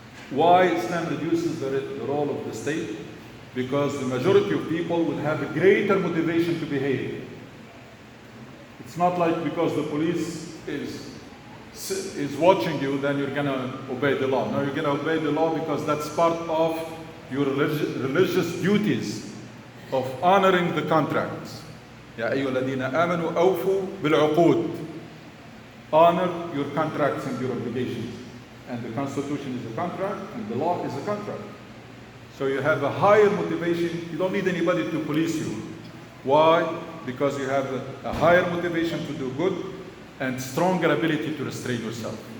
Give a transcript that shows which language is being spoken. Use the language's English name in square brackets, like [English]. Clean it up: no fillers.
[English] Why Islam reduces the role of the state? Because the majority of people will have a greater motivation to behave. It's not like because the police is watching you, then you're going to obey the law. No, you're going to obey the law because that's part of your religious duties of honoring the contracts. [Arabic] يا أيها الذين آمنوا أوفوا بالعقود. [English] Honor your contracts and your obligations. And the Constitution is a contract, and the law is a contract. So you have a higher motivation. You don't need anybody to police you. Why? Because you have a higher motivation to do good and stronger ability to restrain yourself.